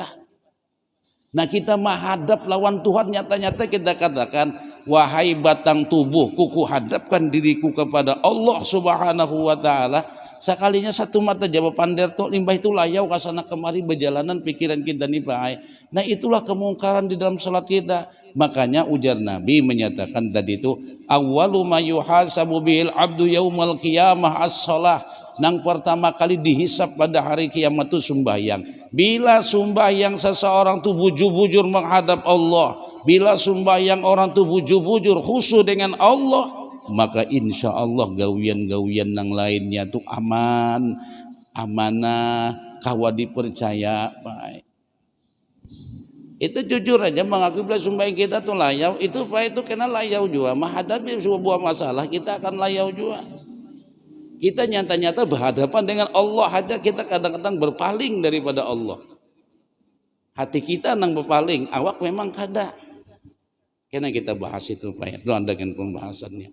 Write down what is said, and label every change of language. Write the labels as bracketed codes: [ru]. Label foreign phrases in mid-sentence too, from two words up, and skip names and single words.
[bjn] Nah, kita menghadap lawan Tuhan, nyata-nyata kita katakan, wahai batang tubuh, kuku hadapkan diriku kepada Allah [ar] Subhanahu wa taala. [bjn] Sekalinya satu mata jawab pandai tu limbah itu layau kasana kemari berjalanan pikiran kita nih Pak. Nah, itulah kemungkaran di dalam salat kita. Makanya ujar Nabi menyatakan tadi itu, [ar] awwalu ma yuhasabu bil abdu yaumal qiyamah as-shalah. [bjn] Nang pertama kali dihisap pada hari kiamat itu sembahyang. Bila sembahyang seseorang tuh bujur-bujur menghadap Allah, bila sembahyang orang tuh bujur-bujur khusyuk dengan Allah, maka [ar] insya Allah [bjn] gawian-gawian yang lainnya tuh aman, amanah, kawa dipercaya. Baik. Itu jujur aja mengakui bila sembahyang kita tuh layau, itu Pak, itu kena layau juga. Menghadapi sebuah masalah kita akan layau juga. Kita nyata-nyata berhadapan dengan Allah aja kita kadang-kadang berpaling daripada Allah. Hati kita nang berpaling, awak memang kada. Karena kita bahas itu Pak, itu ada kan pembahasannya.